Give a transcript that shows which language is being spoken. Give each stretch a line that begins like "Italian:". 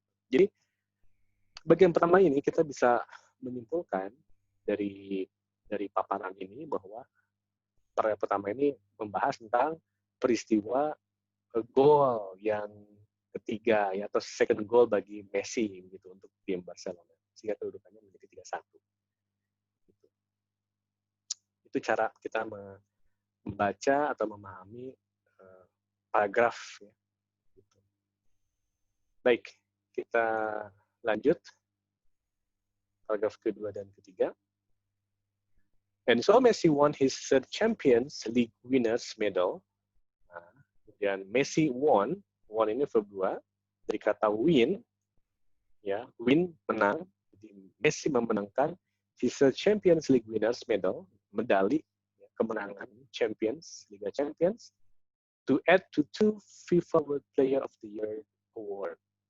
Indonesian: Jadi bagian pertama ini kita bisa menyimpulkan dari paparan ini bahwa paragraf pertama ini membahas tentang peristiwa gol yang ketiga, ya, atau second goal bagi Messi gitu untuk tim Barcelona, sehingga kedudukannya menjadi 3-1. Gitu. Itu cara kita membaca atau memahami paragraf. Ya. Gitu. Baik, kita lanjut paragraf kedua dan ketiga.
English: And so Messi won his third Champions League winners medal.
Indonesian: Nah, kemudian Messi won ini verb 2 dari kata win, ya, win menang. Jadi Messi memenangkan
English: his third Champions League winners medal,
Indonesian: medali, ya, kemenangan Champions, Liga Champions,
English: to add to 2 FIFA World Player of the Year award.